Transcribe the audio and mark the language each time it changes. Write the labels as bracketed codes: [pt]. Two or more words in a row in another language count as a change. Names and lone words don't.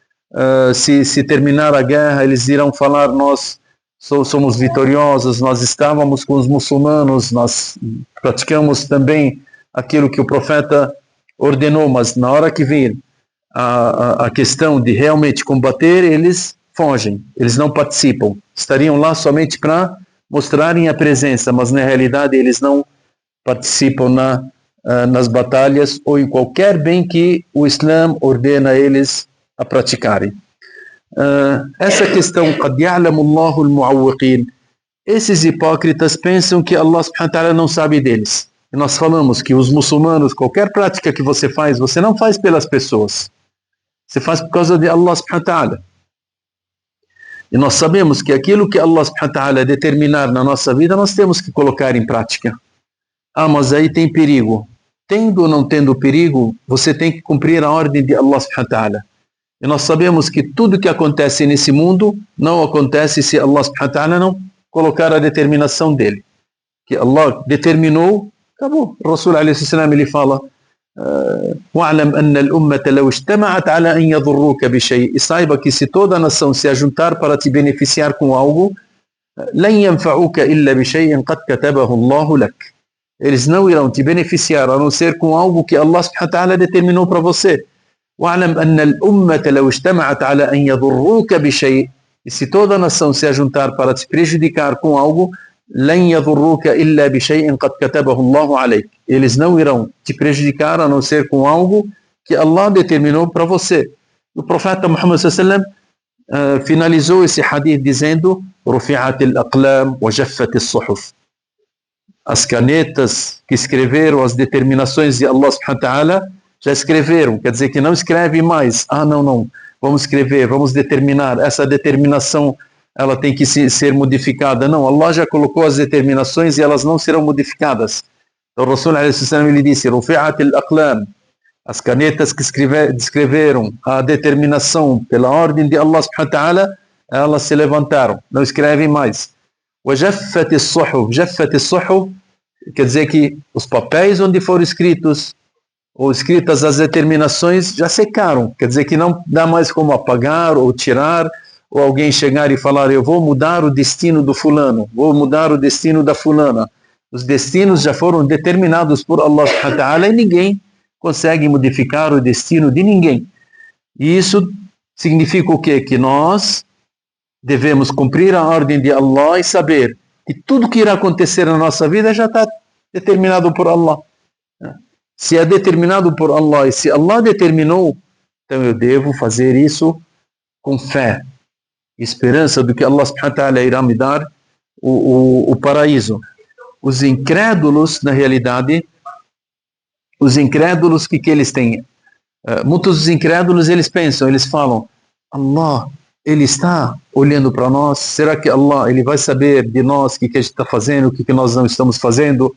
[pt] Se terminar a guerra, eles irão falar: nós somos vitoriosos, nós estávamos com os muçulmanos, nós praticamos também aquilo que o profeta ordenou, mas na hora que vir a questão de realmente combater, eles fogem, eles não participam. Estariam lá somente para mostrarem a presença, mas na realidade eles não participam nas batalhas ou em qualquer bem que o Islã ordena a eles a praticarem. Essa questão, [ar] قَدْ يَعْلَمُ اللَّهُ الْمُعَوِّقِينَ, [pt] esses hipócritas pensam que Allah [ar] سبحانه وتعالى [pt] não sabe deles. E nós falamos que os muçulmanos, qualquer prática que você faz, você não faz pelas pessoas, você faz por causa de Allah [ar] سبحانه وتعالى. [pt] E nós sabemos que aquilo que Allah [ar] سبحانه وتعالى [pt] determinar na nossa vida, nós temos que colocar em prática. Mas aí tem perigo. Tendo ou não tendo perigo, você tem que cumprir a ordem de Allah [ar] سبحانه وتعالى. [pt] E nós sabemos que tudo que acontece nesse mundo não acontece se Allah [ar] سبحانه وتعالى [pt] não colocar a determinação dele. Que Allah determinou, acabou. O Rasul [ar] عليه السلام [pt] ele fala: [ar] وَعْلَمْ أَنَّ الْأُمَّةَ لَوْ اجْتَمَعَتْ عَلَى أَنْ يَضُرُّوكَ بِشَيْءٍ. [pt] E saiba que se toda a nação se ajuntar para te beneficiar com algo, [ar] لَنْ يَنْفَعُوكَ إِلَّا بِشَيْءٍ قَدْ كَتَبَهُ اللَّهُ لَكَ. [pt] Eles não irão te beneficiar a não ser com algo que Allah [ar] سبحانه وتعالى [pt] determinou para você. [ar] وَعْلَمْ أَنَّ الْأُمَّةَ لَوْ اجْتَمَعَتْ عَلَى أَنْ يَضُرُّوكَ بِشَيْءٍ. [pt] E se toda a nação se ajuntar para te prejudicar com algo, [ar] لَنْ يَضُرُّوكَ إِلَّا بِشَيْءٍ قَدْ كَتَبَهُ اللَّهُ عَلَيْكَ. [pt] Eles não irão te prejudicar a não ser com algo que Allah determinou para você. O profeta Muhammad [ar] صلى الله عليه وسلم [pt] finalizou esse hadith dizendo: [ar] رُفِعَتِ الْأَقْلَامُ وَجَفَّتِ الصُّحُفُ. [pt] As canetas que escreveram as determinações de Allah [ar] سبحانه وتعالى [pt] já escreveram, quer dizer que não escreve mais. Não, vamos escrever, vamos determinar, essa determinação ela tem que ser modificada. Não, Allah já colocou as determinações e elas não serão modificadas. Então o Rasul ele disse: [ar] رُفِعَتِ الْأَقْلَامُ. [pt] As canetas que escreveram a determinação pela ordem de Allah [ar] سبحانه وتعالى, [pt] elas se levantaram, não escrevem mais. [ar] وَجَفَّتِ الصُّحُفُ. جَفَّتِ الصُّحُفُ [pt] quer dizer que os papéis onde foram escritas as determinações já secaram, quer dizer que não dá mais como apagar ou tirar, ou alguém chegar e falar: eu vou mudar o destino do fulano, vou mudar o destino da fulana. Os destinos já foram determinados por Allah [ar] سبحانه وتعالى [pt] e ninguém consegue modificar o destino de ninguém. E isso significa o quê? Que nós devemos cumprir a ordem de Allah e saber que tudo que irá acontecer na nossa vida já está determinado por Allah. Se é determinado por Allah e se Allah determinou, então eu devo fazer isso com fé, esperança do que Allah [ar] سبحانه وتعالى [pt] irá me dar o paraíso. Os incrédulos, na realidade, os incrédulos, que eles têm? Muitos dos incrédulos, eles pensam, eles falam, Allah, Ele está olhando para nós? Será que Allah, Ele vai saber de nós o que a gente está fazendo, o que nós não estamos fazendo?